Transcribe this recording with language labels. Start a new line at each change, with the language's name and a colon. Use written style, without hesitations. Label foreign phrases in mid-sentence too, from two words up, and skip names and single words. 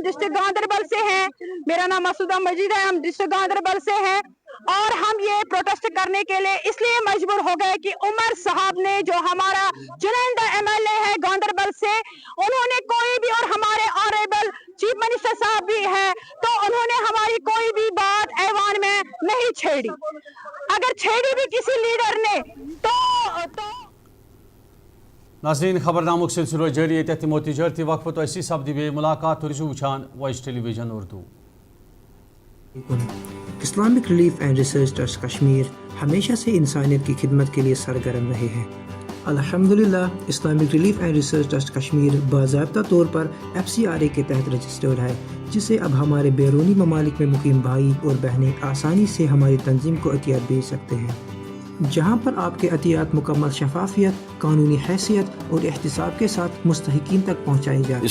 Urdu: ڈسٹرکٹ گاندربل سے ہیں میرا نام مسعودہ مجید ہے ہم ڈسٹرکٹ گاندربل سے ہیں اور ہم یہ پروٹیسٹ کرنے کے لیے اس لیے مجبور ہو گئے کہ عمر صاحب نے جو ہمارا چنندہ MLA ہے گاندربل سے انہوں نے کوئی بھی اور ہمارے
English: honourable chief minister
Urdu: صاحب بھی ہے تو انہوں نے ہماری کوئی بھی بات ایوان میں نہیں چھیڑی اگر چھیڑی بھی کسی لیڈر نے تو
Kashmiri: ناظرین خبرنامک سلسلہ جاری ییٚتٮ۪تھ تِمو تجارتی وقفہٕ تۄہہِ سپدِ بیٚیہِ مُلاقات تُہۍ روٗزِو وٕچھان وایِس ٹیلی ویژن اردو
Urdu: اسلامک ریلیف اینڈ ریسرچ ٹرسٹ کشمیر ہمیشہ سے انسانیت کی خدمت کے لیے سرگرم رہے ہیں الحمدللہ اسلامک ریلیف اینڈ ریسرچ ٹرسٹ کشمیر باضابطہ طور پر FCRA کے تحت رجسٹرڈ ہے جسے اب ہمارے بیرونی ممالک میں مقیم بھائی اور بہنیں آسانی سے ہماری تنظیم کو عطیات بھیج سکتے ہیں جہاں پر آپ کے عطیات مکمل شفافیت قانونی حیثیت اور احتساب کے ساتھ مستحقین تک پہنچائے جاتے ہیں